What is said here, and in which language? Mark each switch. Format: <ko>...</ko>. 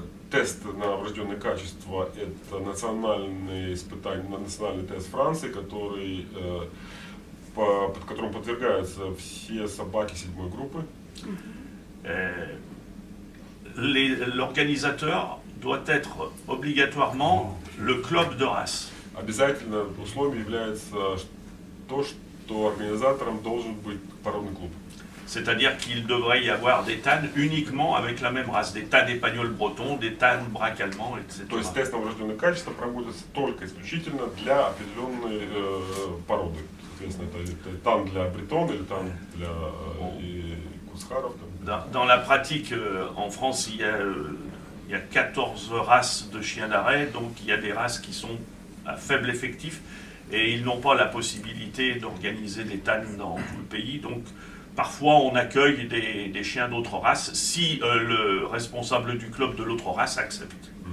<ru>Тест на врожденные качества – это национальный испытание, национальный тест Франции, который, под которым подвергаются все собаки 7-й группы.</ru> <fr>L'organisateur doit être obligatoirement le club de race.</fr> <ru>Обязательно условием является то, что организатором должен быть породный клуб.</ru> <fr>C'est-à-dire qu'il devrait y avoir des TAN uniquement avec la même race, des TAN espagnols bretons, des TAN braque allemands, etc.</fr> <ru>То есть тест на врожденные качества проводится только исключительно для определенной породы. Соответственно, это тан для бретон или тан для кусхаров.</ru> <fr>Dans la pratique, en France, il y a 14 races de chiens d'arrêt, donc il y a des races qui sont à faible effectif et ils n'ont pas la possibilité d'organiser des TAN dans tout le pays. Donc parfois on accueille des chiens d'autres races si le responsable du club de l'autre race accepte.</fr>